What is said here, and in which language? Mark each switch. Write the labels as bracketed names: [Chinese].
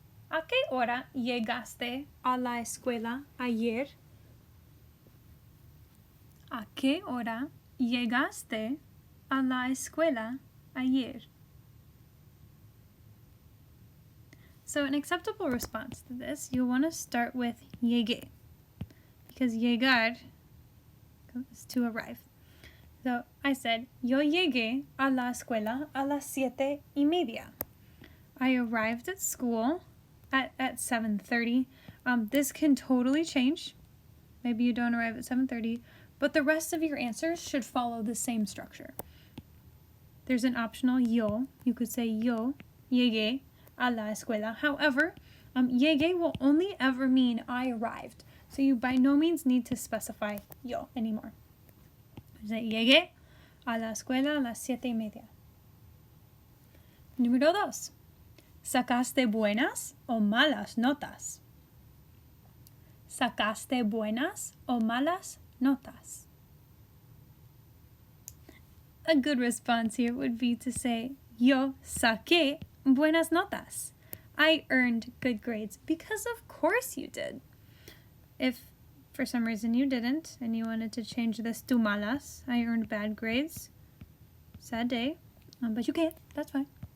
[Spanish] ¿A qué hora llegaste a la escuela ayer? ¿A qué hora llegaste a la escuela ayer? [English] So an acceptable response to this, you'll want to start with llegué, because llegar is to arrive. So I said, [Spanish] yo llegué a la escuela a las 7:30. [English] I arrived at school at 7:30. This can totally change. Maybe you don't arrive at 7:30, but the rest of your answers should follow the same structure. There's an optional yo. You could say [Spanish] yo llegué a la escuela. [English] However, llegué will only ever mean I arrived. So you by no means need to specify yo anymore. [Spanish] Llegué a la escuela a las 7:30. Número 2. ¿Sacaste buenas o malas notas? ¿Sacaste buenas o malas notas? [English] A good response here would be to say, [Spanish] yo saqué buenas notas. [English] I earned good grades, because of course you did. If for some reason you didn't and you wanted to change this to malas, I earned bad grades, sad day, but you can't, that's fine.